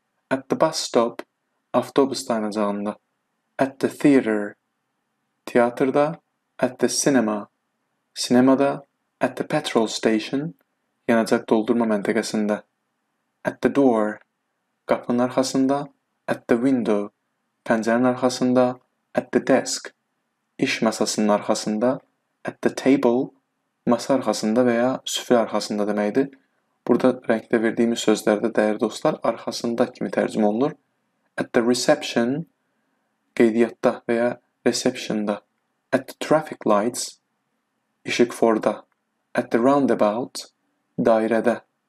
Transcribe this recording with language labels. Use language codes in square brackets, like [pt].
[en] At the bus stop, [az] avtobus dayanacağında. [en] At the theater, [az] teatrda. [en] At the cinema, [az] sinemada. [en] At the petrol station, [az] yanacaq doldurma məntəqəsində. [en] At the door, [az] qapının arxasında. [en] At the window, [az] pəncərənin arxasında. [en] At the desk, [az] iş masasının arxasında. [en] At the table, [az] masa arxasında və ya süfrə arxasında deməkdir. Burada rəngdə verdiyimiz sözlərdə dəyərli dostlar arxasında kimi tərcümə olunur. [en] At the reception, [az] qeydiyyatda və ya receptionda. [en] At the traffic lights, [az] işıqforda. [en] At the roundabout, [az] dairədə.